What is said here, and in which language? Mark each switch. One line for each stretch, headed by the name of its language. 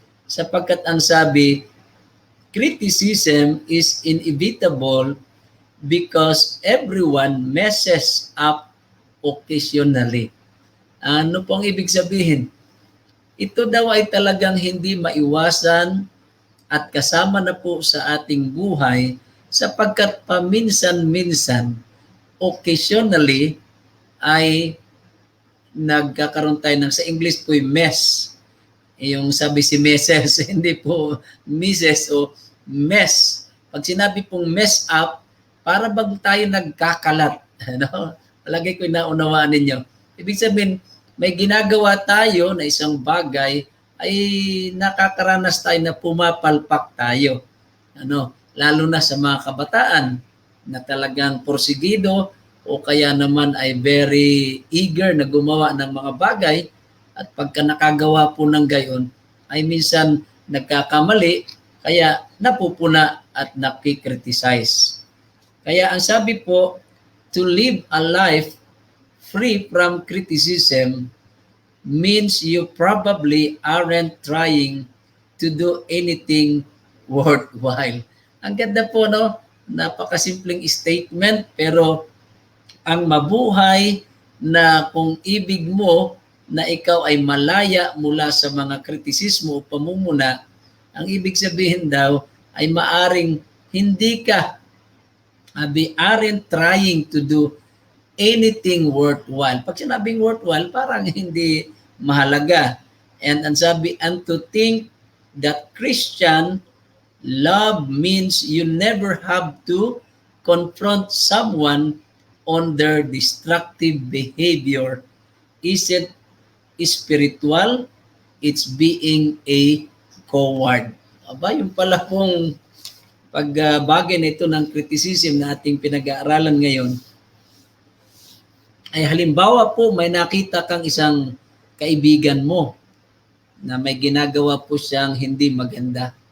Filipino: Sapagkat ang sabi,
English: criticism is inevitable because everyone messes up occasionally.
Filipino: Ano pong ibig sabihin? Ito daw ay talagang hindi maiwasan at kasama na po sa ating buhay sapagkat paminsan-minsan, occasionally, ay nagkakaroon tayo ng, sa English po yung mess. Yung sabi si Mrs., hindi po Mrs. o mess. Pag sinabi pong mess up, para bang tayo nagkakalat. Ano? Palagi ko naunawaan ninyo. Ibig sabihin, may ginagawa tayo na isang bagay ay nakakaranas tayo na pumapalpak tayo. Ano? Lalo na sa mga kabataan na talagang porsigido o kaya naman ay
English: very eager
Filipino: na gumawa ng mga bagay at pagka nakagawa po ng gayon ay minsan nagkakamali kaya napupuna at nakikriticize. Kaya ang sabi po,
English: to live a life free from criticism means you probably aren't trying to do anything worthwhile.
Filipino: Ang ganda po, no? Napakasimpleng statement, pero ang mabuhay na kung ibig mo na ikaw ay malaya mula sa mga kritisismo o pamumuna, ang ibig sabihin daw ay maaring hindi ka
English: aren't trying to do anything worthwhile.
Filipino: Pag sinabing worthwhile, parang hindi mahalaga.
English: And ang sabi, and to think that Christian love means you never have to confront someone on their destructive behavior isn't spiritual, it's being a coward.
Filipino: Aba, yung pala pong pagbagay na ito ng criticism na ating pinag-aaralan ngayon, ay halimbawa po may nakita kang isang kaibigan mo na may ginagawa po siyang hindi maganda.